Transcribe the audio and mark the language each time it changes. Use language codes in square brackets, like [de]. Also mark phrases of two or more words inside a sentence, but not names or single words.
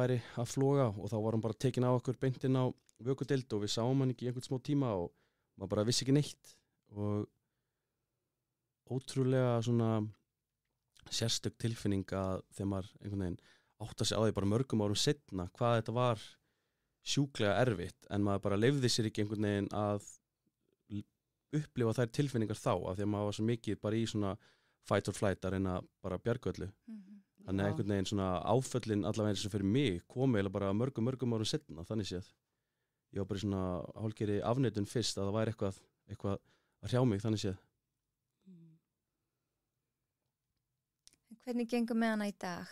[is] væri að floga og þá var hún bara tekin á okkur beintinn á vökudeild og við sáum hann ekki í einhvern smá tíma og maður bara vissi ekki neitt og ótrúlega svona sérstök tilfinning að þegar maður einhvern veginn átta sig á því bara mörgum árum seinna hvað þetta var sjúklega erfitt, en maður bara leyfði sér ekki einhvern veginn að upplifa þær tilfinningar þá af því að maður var svo mikið bara í svona [en] fight or flight [is] að reyna bara bjargöllu. Þannig að einhvern veginn svona áföllin allavega eins og fyrir mig komi eða bara mörgum árum seinna, þannig séð. Ég var bara svona hálfgerði afneitun fyrst að það væri eitthvað að hrjá mig, þannig séð. Hvernig gengur með hana í dag?